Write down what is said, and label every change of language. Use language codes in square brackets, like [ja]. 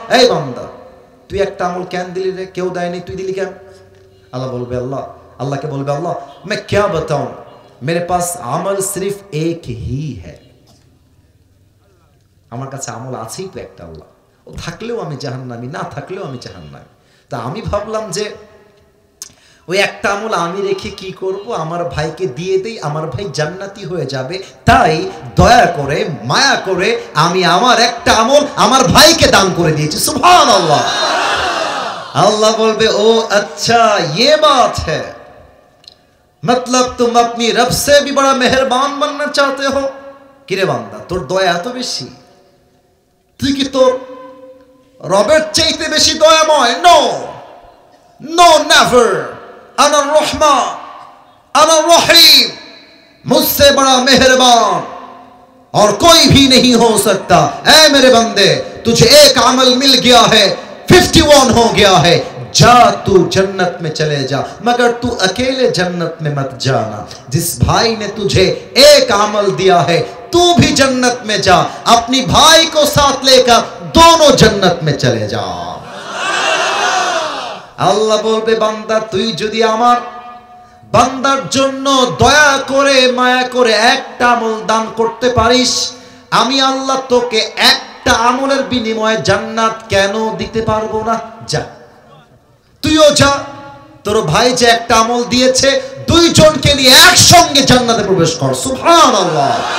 [bn] এই বান্দা তুই একটা আমল কেন দিলি রে? কেউ দেয়নি, তুই দিলি কেন? আল্লাহ বলবে আল্লাহকে বলবে আল্লাহ [hi] मैं क्या बताऊं, मेरे पास अमल सिर्फ एक ही है, [bn] আমার কাছে আমল আছেই তো একটা। আল্লাহ ও থাকলেও আমি জাহান্নামী, না থাকলেও আমি জাহান্নামী। তা আমি ভাবলাম যে ওই একটা আমল আমি রেখে কি করব, আমার ভাইকে দিয়ে দেই, আমার ভাই জান্নাতি হয়ে যাবে। তাই দয়া করে মায়া করে আমি আমার একটা আমল আমার ভাইকে দান করে দিয়েছি। সুবহানাল্লাহ। আল্লাহ বলবে ও আচ্ছা [hi] ये बात है, मतलब तुम अपनी रब से भी बड़ा मेहरबान बनना चाहते हो। [bn] কিরে বান্দা, তোর দয়া এত বেশি, তুই কি তোর রবের চাইতে বেশি দয়াময়? [hi] নো नो नेवर, [ar] अना रहमा अना रहीम, [hi] मुझसे बड़ा मेहरबान और कोई भी नहीं हो सकता। ऐ मेरे बंदे, तुझे एक अमल मिल गया है, 51 हो गया है, जा तू जन्नत में चले जा, मगर तू अकेले जन्नत में मत जाना। जिस भाई ने तुझे एक अमल दिया है, तू भी जन्नत में जा, अपनी भाई को साथ लेकर दोनों जन्नत में चले जा। [bn] আল্লাহ বলবে বান্দা, তুই যদি আমার বান্দার জন্য দয়া করে মায়া করে একটা আমল দান করতে পারিস, আমি আল্লাহ তোকে একটা আমলের বিনিময়ে জান্নাত কেন দিতে পারবো না? যা, তুইও যা, তোর ভাই যে একটা আমল দিয়েছে, দুইজনকে নিয়ে একসঙ্গে জান্নাতে প্রবেশ কর। সুবহানাল্লাহ।